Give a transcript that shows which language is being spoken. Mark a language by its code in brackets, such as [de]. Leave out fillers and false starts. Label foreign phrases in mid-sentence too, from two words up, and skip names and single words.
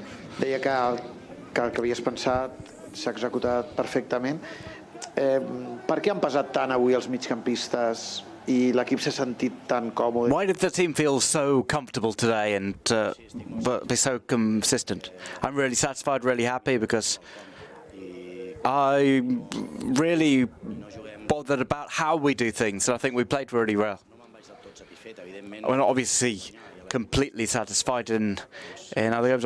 [ca] Deia que havies pensat, s'ha executat perfectament. Per què han pesat tant avui els migcampistes i l'equip s'ha sentit tan còmode? [en] Why did the team feel so comfortable today and be so consistent? I'm really satisfied, really happy, because I'm really bothered about how we do things, and I think we played really well. We're not obviously completely satisfied in other games.